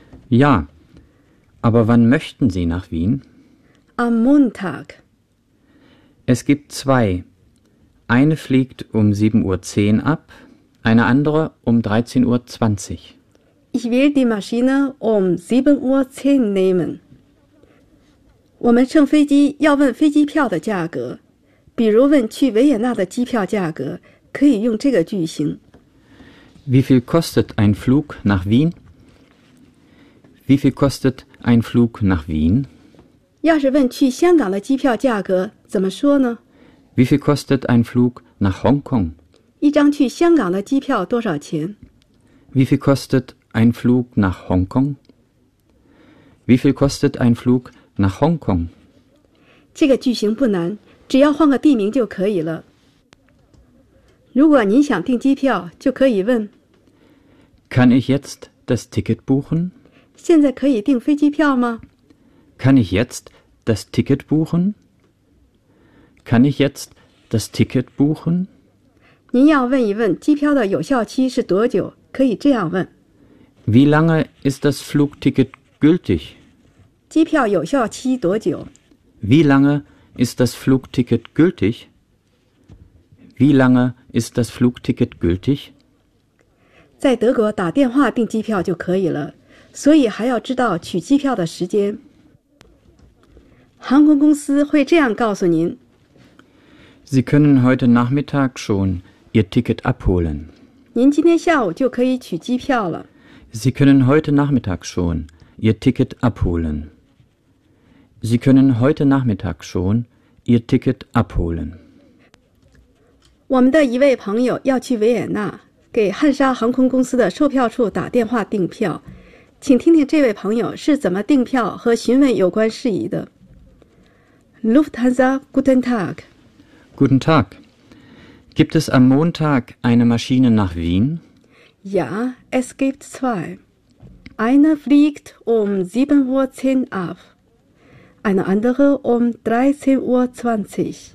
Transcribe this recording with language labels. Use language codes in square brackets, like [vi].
[de] Ja, aber wann möchten Sie nach Wien? Am Montag. Es gibt zwei. Eine fliegt um 7.10 Uhr ab, eine andere um 13.20 Uhr. Ich will die Maschine um 7.10 Uhr nehmen. [zh] 我们乘飞机要问飞机票的价格，比如问去维也纳的机票价格，可以用这个句型。 [de] Wie viel kostet ein Flug nach Wien? Wie viel kostet ein Flug nach Wien? [zh] 要是问去香港的机票价格，怎么说呢？ [de] Wie viel kostet ein Flug nach Hong Kong? [zh] 一张去香港的机票多少钱？ [de] Wie viel kostet ein Flug nach Hong Kong? Wie viel kostet ein Flug nach Hong Kong? [zh] 这个句型不难，只要换个地名就可以了。如果您想订机票，就可以问 [de] Kann ich jetzt das Ticket buchen? [zh] 现在可以订飞机票吗？ [de] Kann ich jetzt das Ticket buchen? Kann ich jetzt das Ticket buchen? [zh] 您要问一问机票的有效期是多久，可以这样问。 [de] Wie lange ist das Flugticket gültig? [zh] 机票有效期多久？ [de] Wie lange ist das Flugticket gültig? Wie lange ist das Flugticket gültig? [zh] 在德国打电话订机票就可以了，所以还要知道取机票的时间。航空公司会这样告诉您 [de] Sie können heute Nachmittag schon Ihr Ticket abholen. [zh] 您今天下午就可以取机票了。 [de] Sie können heute Nachmittag schon Ihr Ticket abholen. Sie können heute Nachmittag schon Ihr Ticket abholen. [zh] 我们的一位朋友要去维也纳，给汉莎航空公司的售票处打电话订票，请听听这位朋友是怎么订票和询问有关事宜的。 [de] Lufthansa, guten Tag. Guten Tag. Gibt es am Montag eine Maschine nach Wien? Ja, es gibt zwei. Eine fliegt um 7.10 Uhr ab. Eine andere um 13.20 Uhr.